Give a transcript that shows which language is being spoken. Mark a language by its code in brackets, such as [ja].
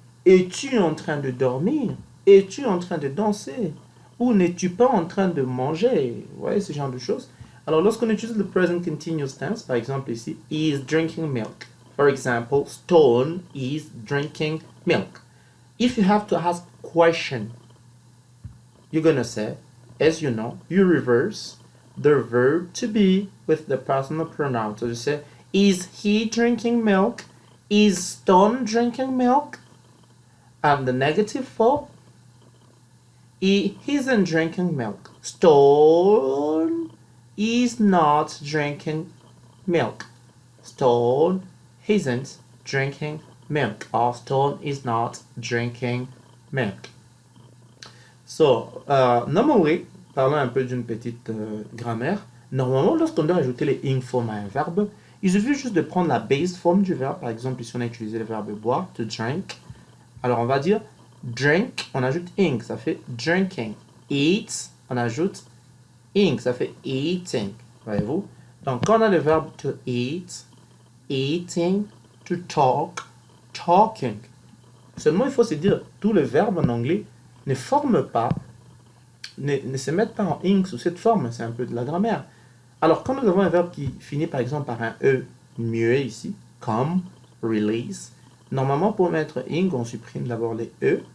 [fr] Es-tu en train de dormir? Es-tu en train de danser? Ou n'es-tu pas en train de manger? Vous voyez ce genre de choses. Alors, lorsqu'on utilise le present continuous tense, par exemple ici, [en] he is drinking milk. For example, Stone is drinking milk. If you have to ask a question, you're going to say, as you know, you reverse the verb to be with the personal pronoun. So you say, is he drinking milk? Is Stone drinking milk? And the negative form, He isn't drinking milk. Stone is not drinking milk. Stone isn't drinking milk. Or Stone is not drinking milk. So, normally, [fr] parlons un peu d'une petite grammaire. Normalement, lorsqu'on doit ajouter les ing form à un verbe, il suffit juste de prendre la base form du verbe. Par exemple, ici on a utilisé le verbe boire, [en] to drink. [fr] Alors on va dire drink, on ajoute ing, ça fait drinking. Eat, on ajoute ing, ça fait eating. Voyez-vous? Donc quand on a le verbe [en] to eat, eating, to talk, talking. [fr] Seulement il faut se dire, tous les verbes en anglais ne forment pas, ne se mettent pas en ing sous cette forme, c'est un peu de la grammaire. Alors, quand nous avons un verbe qui finit par exemple par un E muet ici, come, release, normalement pour mettre ing, on supprime d'abord les E.